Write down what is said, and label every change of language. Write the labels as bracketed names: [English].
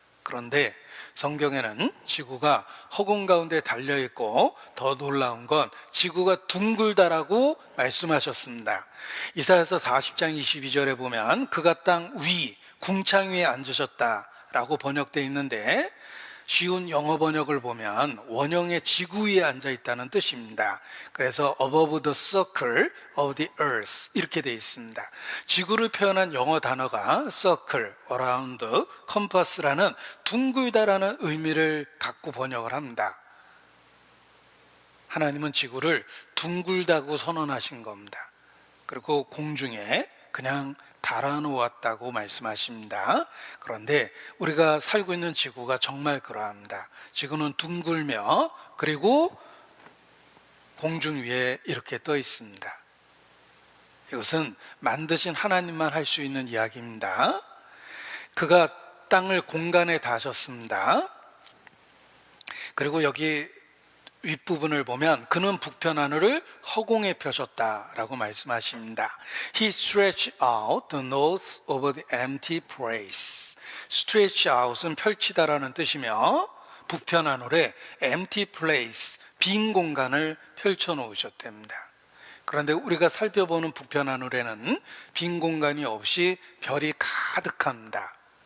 [Korean] 그런데 성경에는 지구가 허공 가운데 달려있고 더 놀라운 건 지구가 둥글다라고 말씀하셨습니다. 이사야서 40장 22절에 보면 그가 땅 위 궁창 위에 앉으셨다라고 번역되어 있는데 쉬운 영어 번역을 보면 원형의 지구 위에 앉아 있다는 뜻입니다. 그래서 [English] above the circle of the earth [Korean] 이렇게 되어 있습니다. 지구를 표현한 영어 단어가 circle, around, compass라는 둥글다라는 의미를 갖고 번역을 합니다. 하나님은 지구를 둥글다고 선언하신 겁니다. 그리고 공중에 그냥 달아놓았다고 말씀하십니다. 그런데 우리가 살고 있는 지구가 정말 그러합니다. 지구는 둥글며 그리고 공중 위에 이렇게 떠 있습니다. 이것은 만드신 하나님만 할 수 있는 이야기입니다. 그가 땅을 공간에 다셨습니다. 그리고 여기 윗부분을 보면 그는 북편 하늘을 허공에 펴셨다라고 말씀하십니다. [English] He stretched out the north over the empty place. [Korean] stretch out은 펼치다라는 뜻이며 북편 하늘에 [English] empty place, [Korean] 빈 공간을 펼쳐 놓으셨답니다. 그런데 우리가 살펴보는 북편 하늘에는 빈 공간이 없이 별이 가득합니다.